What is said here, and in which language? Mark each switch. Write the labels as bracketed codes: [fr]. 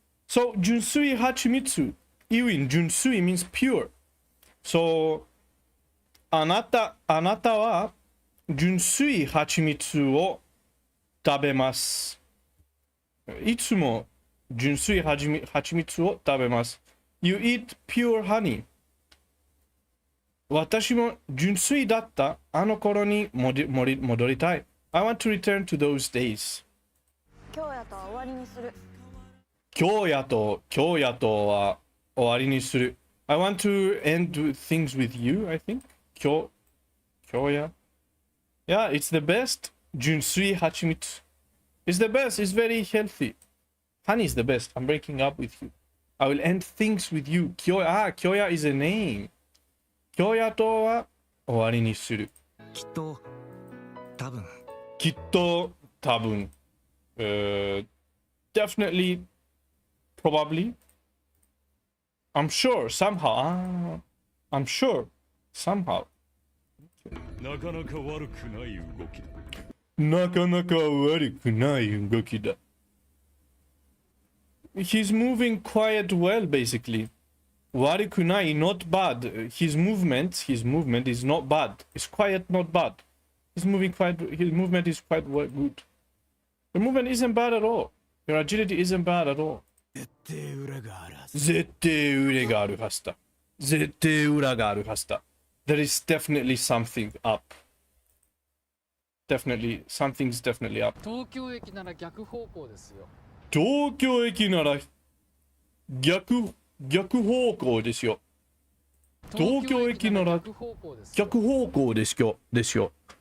[en] So 純粋hachimitsu. Iwin 純粋 means pure. [ja] So あなたは純粋蜂蜜を食べます。いつも純粋蜂蜜を食べます。 [en] You eat pure honey. [ja] 私も純粋だったあの頃に戻りたい。 [en] I want to return to those days. [ja] 今日やとは終わりにする。今日やとは終わりにする。 [en] I want to end things with you, I think. [ja] 今日や。 [en] Yeah, it's the best. Junsui Hachimitsu. It's the best. It's very healthy. Honey is the best. I'm breaking up with you. I will end things with you. Kyoya is a name. [ja] Kyoya to wa owari ni suru. きっと [en] 多分 definitely, probably. I'm sure, somehow. I'm sure, somehow. [ja] なかなか悪くない動きだ。なかなか悪くない動きだ。 [en] He's moving quite well, basically. [ja] 悪くない [en] not bad. His movement is not bad. It's quiet, not bad. His movement is quite good. Your movement isn't bad at all. Your agility isn't bad at all. [ja] 絶対裏があるはずだ。絶対裏があるはずだ。 [en] There is definitely something up. Definitely, something's definitely up. [ja] 東京駅なら逆方向ですよ。東京駅なら逆方向ですよ。東京駅なら逆方向ですよ。